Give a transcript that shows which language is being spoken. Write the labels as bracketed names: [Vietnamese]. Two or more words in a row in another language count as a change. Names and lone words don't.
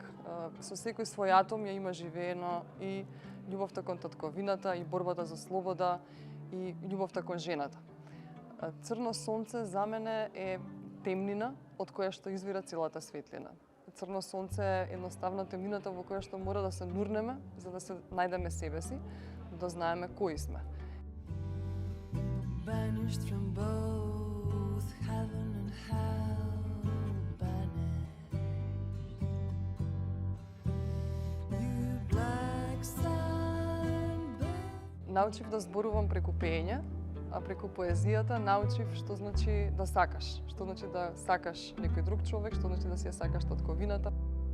[Macedonian] Со секој свој атом ја има живеено и љубовта кон татковината, и борбата за слобода, и љубовта кон жената. Црно сонце за мене е темнина од која што извира целата светлина. Црно сонце е едноставна темнината во која што мора да се нурнеме за да се најдеме себе си, да знаеме кои сме. [English] Banished from both heaven and hell, banished. You black sunburn. [Macedonian] Научив да зборувам преку пеење, а преку поезијата научив што значи да сакаш, што значи да сакаш некој друг човек, што значи да си ја сакаш татковината.